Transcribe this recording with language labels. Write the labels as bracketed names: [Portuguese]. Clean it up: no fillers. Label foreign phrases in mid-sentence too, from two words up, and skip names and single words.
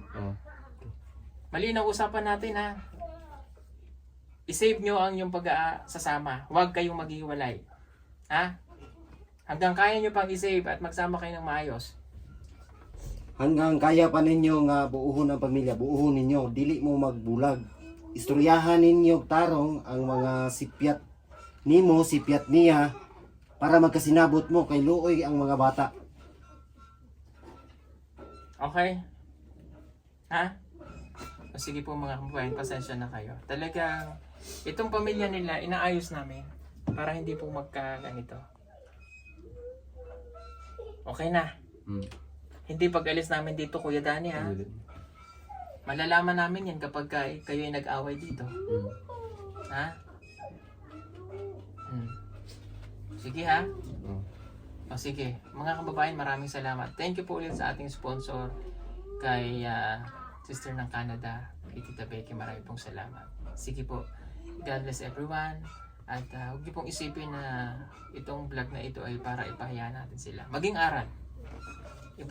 [Filipino] Oo. Malinaw usapan natin ha. I-save nyo ang inyong pag-sasama. Huwag kayong maghiwalay. Ha? Hanggang kaya nyo pang i-save at magsama kayo ng maayos. [Cebuano] Hanggang kaya pa ninyo nga buuhon ang pamilya, buuhon ninyo, dili mo magbulag. Istoryahan ninyo tarong ang mga sipyat nimo, sipyat niya, para magkasinabot mo kay luoy ang mga bata. Okay? Ha? [Filipino] O sige po mga kababayan, pasensya na kayo. Talagang itong pamilya nila, inaayos namin para hindi po magka-ganito. Okay na. Hindi pag-alis namin dito, Kuya Danny, ha? Malalaman namin yan kapag kayo ay nag-away dito. Ha? Sige, ha? O sige, mga kababayan, maraming salamat. [English] Thank you [Filipino] po ulit sa ating sponsor kay Sister ng Canada, kay Tita Becky. Maraming pong salamat. Sige po, [English] God bless everyone. [Filipino] At huwag niyo pong isipin na itong vlog na ito ay para ipahiya natin sila. Maging aral. Importante yun.